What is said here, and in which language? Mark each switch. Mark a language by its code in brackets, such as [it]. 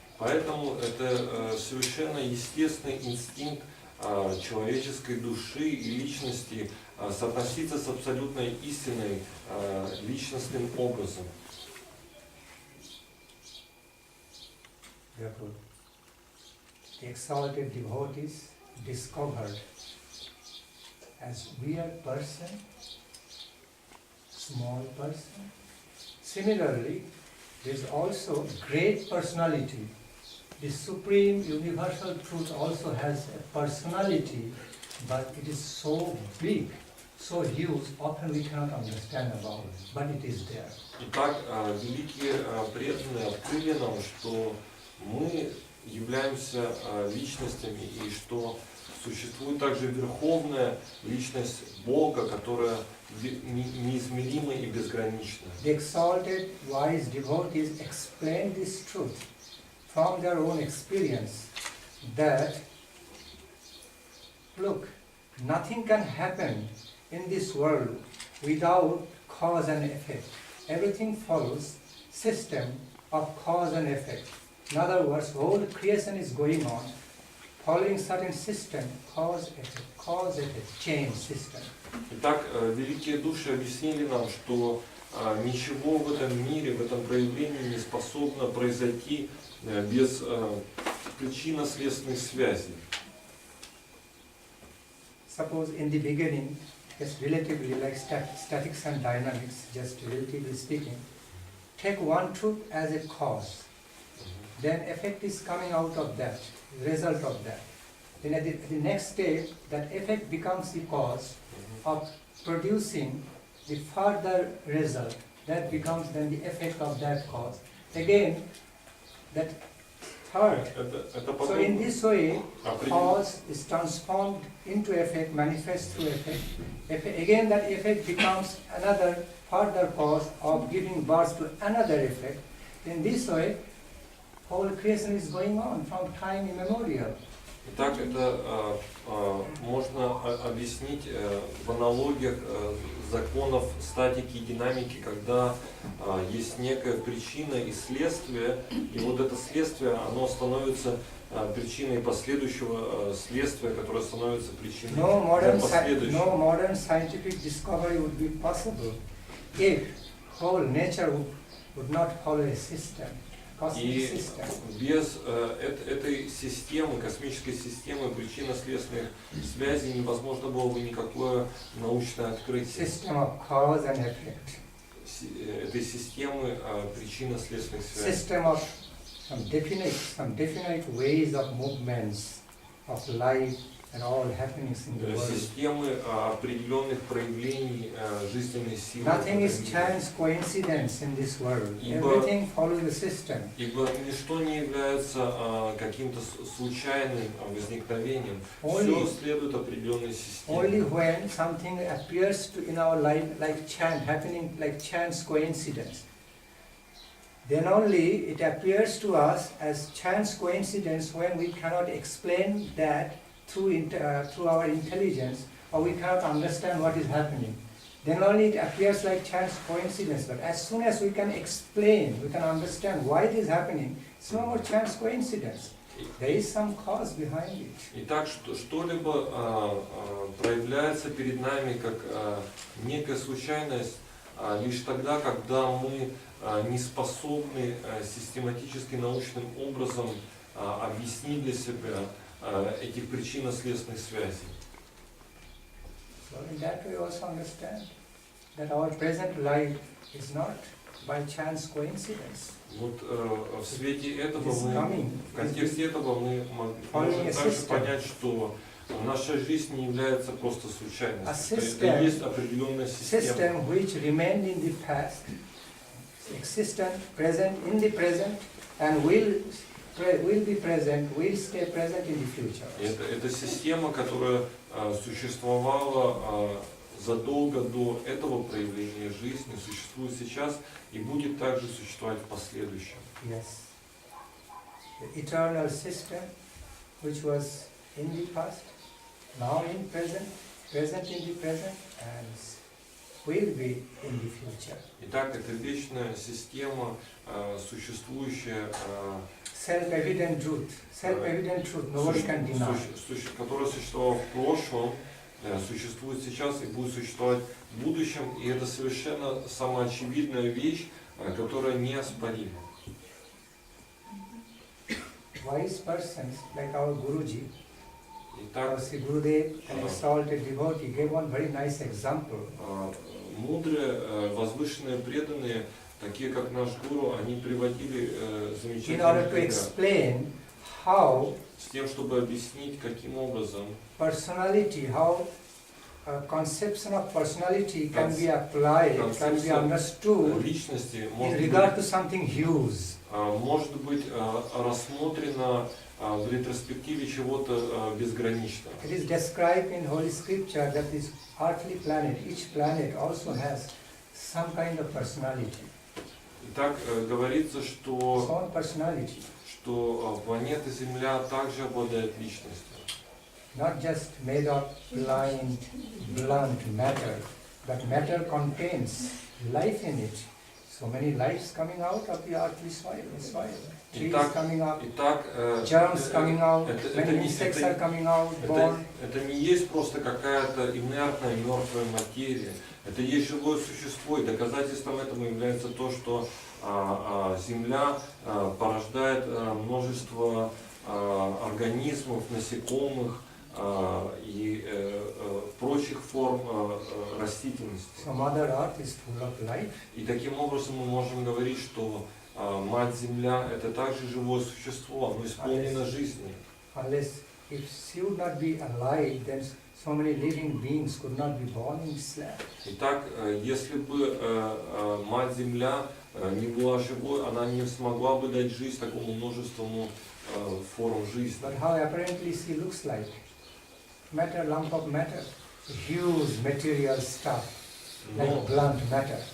[ru] Поэтому это совершенно естественный инстинкт человеческой души и личности соотноситься с абсолютной истиной личностным образом. [en] Therefore, the exalted devotees discovered as weird person, small person. Similarly, there is also great personality. The supreme universal truth also has a personality, but it is so big, so huge, often we cannot understand about it, but it is there. [ru] Итак, великие преданные открыли нам, что мы являемся личностями и что существует также верховная личность Бога, которая неизмерима и безгранична. [en] The exalted, wise devotees explain this truth from their own experience that, look, nothing can happen in this world without cause and effect. Everything follows system of cause and effect. In other words, whole creation is going on following certain system, cause, effect, chain system. [ru] Итак, великие души объяснили нам, что ничего в этом мире, в этом проявлении не способно произойти без причинно-следственных связей. [en] Suppose in the beginning, it's relatively like statics and dynamics, just relatively speaking. Take one truth as a cause, then effect is coming out of that, result of that. Then at the next stage, that effect becomes the cause of producing the further result. That becomes then the effect of that cause. Again, that third. So in this way, cause is transformed into effect, manifests through effect. Again, that effect becomes another further cause of giving birth to another effect. In this way, whole creation is going on from time immemorial. [ru] Итак, это можно объяснить в аналогиях законов статики и динамики, когда есть некая причина и следствие, и вот это следствие, оно становится причиной последующего следствия, которое становится причиной последующего. [en] No modern scientific discovery would be possible if whole nature would not follow a system. [ru] И без этой системы, космической системы причинно-следственных связей невозможно было бы никакое научное открытие. [en] System of cause and effect. [ru] Этой системы причинно-следственных связей. [en] System of some definite ways of movements of life and all happenings in the world. [ru] Системы определенных проявлений жизненной силы. [en] Nothing is chance coincidence in this world. Everything follows the system. [ru] Ибо ничто не является каким-то случайным возникновением. Все следует определенной системе. [en] Only when something appears in our life like chance, happening like chance coincidence, then only it appears to us as chance coincidence when we cannot explain that through our intelligence, or we cannot understand what is happening. Then only it appears like chance coincidence. But as soon as we can explain, we can understand why it is happening, it's no more chance coincidence. There is some cause behind it. [ru] Итак, что-либо проявляется перед нами как некая случайность лишь тогда, когда мы не способны систематически научным образом объяснить для себя этих причинно-следственных связей. [en] So in that way also understand that our present life is not by chance coincidence. [ru] Вот в свете этого мы, в контексте этого мы можем также понять, что наша жизнь не является просто случайностью. Это есть определенная система. [en] System which remained in the past, existent, present, in the present, and will be present, will stay present in the future. [ru] Это система, которая существовала задолго до этого проявления жизни, существует сейчас и будет также существовать в последующем. [en] Yes. The eternal system, which was in the past, now in present, present in the present, and will be in the future. [ru] Итак, это вечная система, существующая [en] self-evident truth. Self-evident truth, nobody can deny. [ru] Который существовал в прошлом, существует сейчас и будет существовать в будущем, и это совершенно самоочевидная вещь, которая неоспорима. [en] Wise persons like our Guruji, [ru] Итак, [en] Sri Gurudev, an exalted devotee, gave one very nice example. [ru] Мудрые, возвышенные, преданные, такие как наш Гуру, они приводили [en] In order to [ru] примеры [en] explain how [ru] с тем, чтобы объяснить, каким образом [en] personality, how conception of personality can be applied, can be understood [ru] личности [en] in [ru] может [en] regard [ru] быть, [en] to something huge. [ru] может быть рассмотрено в ретроспективе чего-то безграничного. [en] It is described in Holy Scripture that this earthly planet, each planet also has some kind of personality. [ru] Итак, говорится, [en] Its [ru] что [en] own personality, [ru] планета Земля также обладает личностью. [en] not just made of blind, blunt matter, but matter contains life in it. So many lives coming out of the earthly soil, trees coming up, germs coming out, many insects are coming out, born. [ru] Это не есть просто какая-то инертная мертвая материя. Это есть живое существо, и доказательством этому является то, что Земля порождает множество организмов, насекомых и прочих форм растительности. [en] So Mother Earth is full of life. [ru] И таким образом мы можем говорить, что Мать Земля это также живое существо, оно исполнено жизнью. [en] Unless if she would not be alive, then so many living beings could not be born in this land. [ru] Итак, если бы Мать Земля не была живой, она не смогла бы дать жизнь такому множеству форм жизни. [en] But how apparently she looks like? Matter, lump of matter, huge material stuff, like blunt matter.